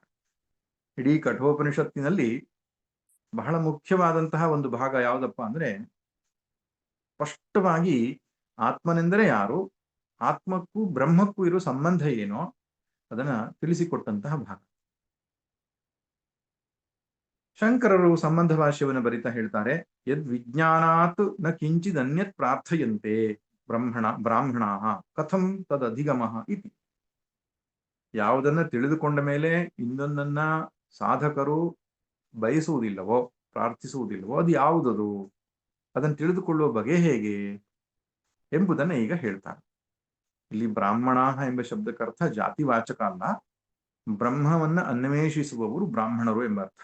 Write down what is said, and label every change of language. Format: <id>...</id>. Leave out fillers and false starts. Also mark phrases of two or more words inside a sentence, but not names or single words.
<kn>ಇಡೀ ಕಠೋಪನಿಷತ್ತಿನಲ್ಲಿ ಬಹಳ ಮುಖ್ಯವಾದಂತಹ ಒಂದು ಭಾಗ ಯಾವುದಪ್ಪ ಅಂದ್ರೆ, ಸ್ಪಷ್ಟವಾಗಿ ಆತ್ಮನೆಂದರೆ ಯಾರು, ಆತ್ಮಕ್ಕೂ ಬ್ರಹ್ಮಕ್ಕೂ ಇರೋ ಸಂಬಂಧ ಏನೋ ಅದನ್ನ ತಿಳಿಸಿಕೊಟ್ಟಂತಹ ಭಾಗ. ಶಂಕರರು ಸಂಬಂಧ ಭಾಷ್ಯವನ್ನು ಬರಿತಾ ಹೇಳ್ತಾರೆ,</kn> <sa>ಯದ್ ವಿಜ್ಞಾನಾತ್ ನ ಕಿಂಚಿದ್ ಅನ್ಯತ್ ಪ್ರಾರ್ಥಯಂತೆ ಬ್ರಾಹ್ಮಣಾ ಕಥಂ ತದಧಿಗಮಃ ಇತಿ.</sa> <kn>ಯಾವುದನ್ನ ತಿಳಿದುಕೊಂಡ ಮೇಲೆ ಇನ್ನೊಂದನ್ನ ಸಾಧಕರು ಬಯಸುವುದಿಲ್ಲವೋ, ಪ್ರಾರ್ಥಿಸುವುದಿಲ್ಲವೋ, ಅದು ಯಾವುದದು, ಅದನ್ನು ತಿಳಿದುಕೊಳ್ಳುವ ಬಗೆ ಹೇಗೆ ಎಂಬುದನ್ನ ಈಗ ಹೇಳ್ತಾರೆ. ಇಲ್ಲಿ ಬ್ರಾಹ್ಮಣ ಎಂಬ ಶಬ್ದಕ್ಕರ್ಥ ಜಾತಿವಾಚಕ ಅಲ್ಲ, ಬ್ರಹ್ಮವನ್ನ ಅನ್ವೇಷಿಸುವವರು ಬ್ರಾಹ್ಮಣರು ಎಂಬ ಅರ್ಥ.</kn>